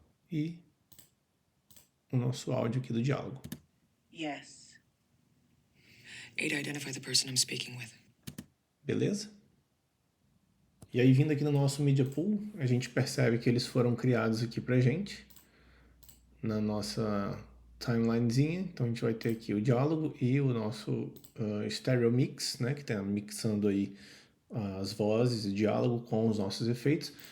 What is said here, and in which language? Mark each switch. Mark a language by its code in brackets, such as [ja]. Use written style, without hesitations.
[pt] E o nosso áudio aqui do diálogo. [en] Yes. Ada, identify the person I'm speaking with. [pt] Beleza? E aí, vindo aqui no nosso Media Pool, a gente percebe que eles foram criados aqui pra gente, na nossa timelinezinha. Então a gente vai ter aqui o diálogo e o nosso stereo mix, né, que está mixando aí as vozes e diálogo com os nossos efeitos.